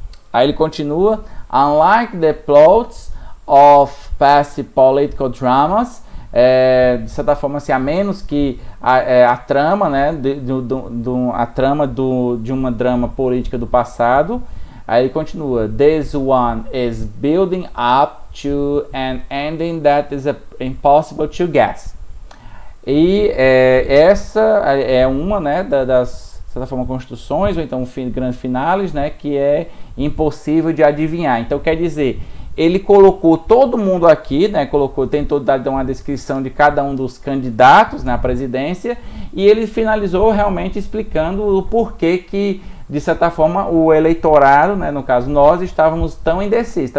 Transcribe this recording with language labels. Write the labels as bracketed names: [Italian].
[Portuguese] Aí ele continua, [English] unlike the plots of past political dramas, [Portuguese] de certa forma, assim, a menos que a trama, né, a trama de uma drama política do passado. Aí ele continua, [English] this one is building up to an ending that is impossible to guess. [Portuguese] E essa é uma, né, das, de certa forma, construções, ou então grandes finales, né, que é impossível de adivinhar. Então, quer dizer, ele colocou todo mundo aqui, né, tentou dar uma descrição de cada um dos candidatos na presidência, e ele finalizou realmente explicando o porquê que, de certa forma, o eleitorado, né, no caso nós, estávamos tão indecisos.